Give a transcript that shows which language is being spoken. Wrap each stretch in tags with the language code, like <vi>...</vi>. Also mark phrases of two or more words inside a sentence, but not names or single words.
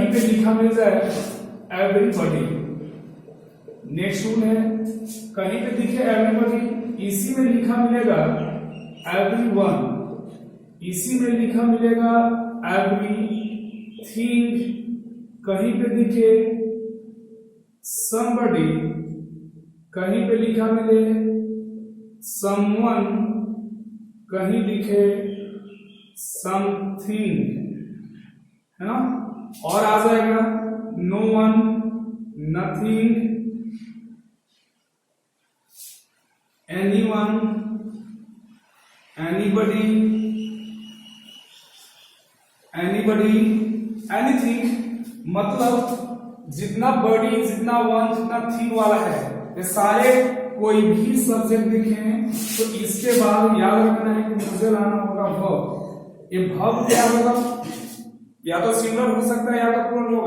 <hi>पे लिखा मिल जाए एवरीबॉडी, नेक्स्ट रूल है कहीं पे दिखे एवरीबॉडी, इसी में लिखा मिलेगा एवरीवन, इसी में लिखा मिलेगा एवरीथिंग, कहीं पे दिखे somebody, कहीं पे लिखा मिले someone, कहीं लिखे something, है ना। और आ जाएगा</hi> <en>no one, nothing, anyone, anybody, anything।</en> <hi>मतलब जितना बॉडी, जितना वन, जितना थिंग वाला है, ये सारे कोई भी सब्जेक्ट दिखे तो इसके बाद याद रखना है कि मुझे लाना होगा वर्ब। ये वर्ब क्या होगा, या तो सिंगुलर हो सकता है या तो प्लूरल होगा।</hi>